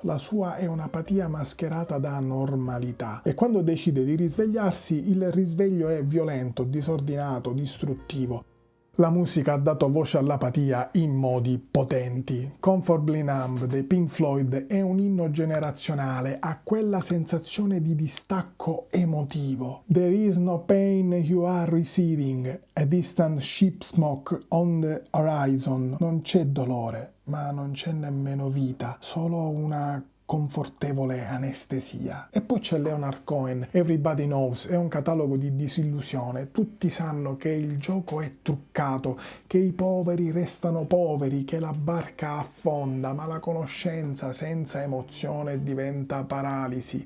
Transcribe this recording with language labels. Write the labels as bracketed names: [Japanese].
[Italian] La sua è un'apatia mascherata da normalità e quando decide di risvegliarsi, il risveglio è violento, disordinato, distruttivo. La musica ha dato voce all'apatia in modi potenti. Comfortably Numb dei Pink Floyd è un inno generazionale a quella sensazione di distacco emotivo. [English] There is no pain, you are receding, a distant ship smoke on the horizon. [Italian] Non c'è dolore, ma non c'è nemmeno vita, solo una confortevole anestesia. E poi c'è Leonard Cohen, Everybody Knows, è un catalogo di disillusione. Tutti sanno che il gioco è truccato, che i poveri restano poveri, che la barca affonda, ma la conoscenza senza emozione diventa paralisi.